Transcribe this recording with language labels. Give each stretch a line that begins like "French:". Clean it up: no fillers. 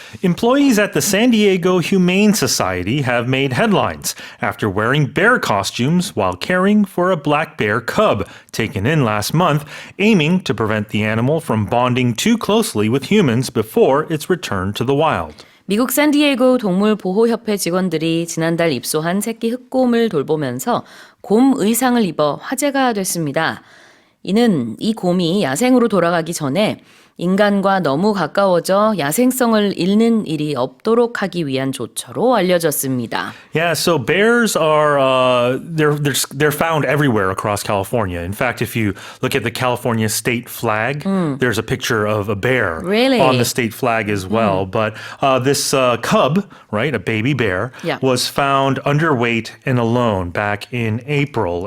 English: Employees at the San Diego Humane Society have made headlines after wearing bear costumes while caring for a black bear cub taken in last month, aiming to prevent the animal from bonding too closely with humans before its return to the wild.
Korean: 미국 샌디에이고 동물보호협회 직원들이 지난달 입소한 새끼 흑곰을 돌보면서 곰 의상을 입어 화제가 됐습니다. 이는 이 곰이 야생으로 돌아가기 전에 인간과 너무 가까워져 야생성을 잃는 일이 없도록 하기 위한 조처로 알려졌습니다.
English: Yeah, so bears are they're found everywhere across California. In fact, if you look at the California state flag, there's a picture of a bear on the state flag as well. But this cub, right, a baby bear, was found underweight and alone back in April.